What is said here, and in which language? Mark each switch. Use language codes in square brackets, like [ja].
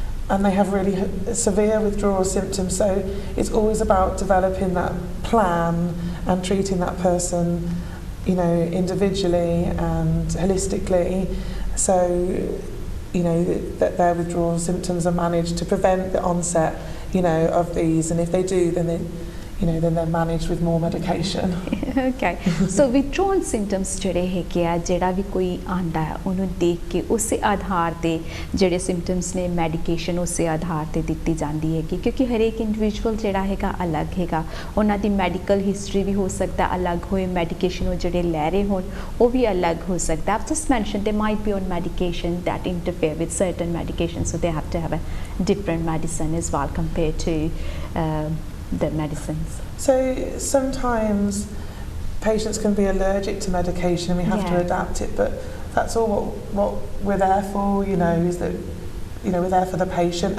[en] and they have really severe withdrawal symptoms, so it's always about developing that plan and treating that person, you know, individually and holistically, so you know, that their withdrawal symptoms are managed to prevent the onset, you know, of these, and if they do, then they, you know, then they're managed with more medication. [pa] Okay, so withdrawal symptoms ਜਿਹੜੇ ਹੈਗੇ ਆ, ਜਿਹੜਾ ਵੀ ਕੋਈ ਆਂਦਾ ਹੈ ਉਹਨੂੰ ਦੇਖ ਕੇ ਉਸੇ ਆਧਾਰ ਤੇ ਜਿਹੜੇ symptoms ਨੇ ਮੈਡੀਕੇਸ਼ਨ ਉਸੇ ਆਧਾਰ ਤੇ ਦਿੱਤੀ ਜਾਂਦੀ ਹੈਗੀ, ਕਿਉਂਕਿ ਹਰੇਕ ਇੰਡੀਵਿਜੂਅਲ ਜਿਹੜਾ ਹੈਗਾ ਅਲੱਗ ਹੈਗਾ, ਉਹਨਾਂ ਦੀ ਮੈਡੀਕਲ ਹਿਸਟਰੀ ਵੀ ਹੋ ਸਕਦਾ ਅਲੱਗ ਹੋਏ, ਮੈਡੀਕੇਸ਼ਨ ਉਹ ਜਿਹੜੇ ਲੈ ਰਹੇ ਹੋਣ ਉਹ ਵੀ ਅਲੱਗ ਹੋ ਸਕਦਾ. [en] I've just mentioned they might be on medication that interfere with certain medications, so they have to have a different medicine as well compared to the medicines. So sometimes patients can be allergic to medication and we have to adapt it, but that's all what we're there for, you know, is that, you know, we're there for the patient.